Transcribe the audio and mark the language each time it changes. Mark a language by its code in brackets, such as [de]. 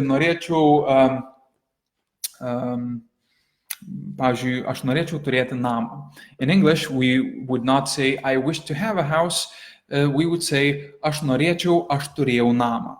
[lt] Norėčiau, pavyzdžiui, aš norėčiau turėti namą. [en] In English, we would not say, I wish to have a house. We would say, [lt] aš norėčiau, aš turėjau namą.